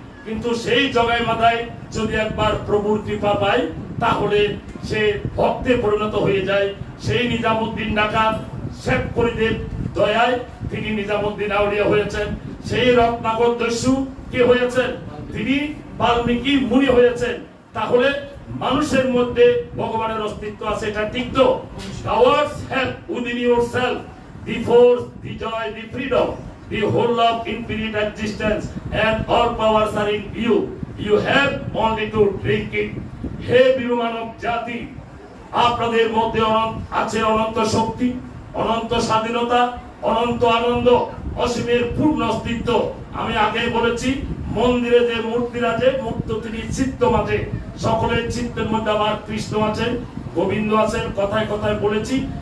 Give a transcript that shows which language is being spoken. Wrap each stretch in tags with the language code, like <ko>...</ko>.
<bn>কিন্তু সেই জগাই মাদায় যদি একবার প্রভুর কৃপা পায়, তাহলে সে ভক্তে পরিণত হয়ে যায়। সেই নিজামুদ্দিন ডাকাত শেখ ফরিদের দয়ায় তিনি নিজামুদ্দিন আউলিয়া হয়েছেন। সেই রত্নাকর দস্যু কে হয়েছেন? তিনি বাল্মীকি মুনি হয়েছেন। তাহলে মানুষের মধ্যে ভগবানের অস্তিত্ব আছে, এটা ঠিক তো?</bn> <en>Powers have within yourself the force, the joy, the freedom, the whole of infinite existence, and all powers are in you. You have only to drink it.</en> <bn>হে বীরমানব জাতি, আপনাদের মধ্যে আছে অনন্ত শক্তি, অনন্ত স্বাধীনতা, অনন্ত আনন্দ, অসীমের পূর্ণ অস্তিত্ব। আমি আগে বলেছি, মন্দিরে যে মূর্তির আছে, মূর্তি তিনি চিত্ত মাঝে, সকলের চিত্তের মধ্যে আমার কৃষ্ণ আছেন, গোবিন্দ আছেন, কথায় কথায় বলেছি।</bn>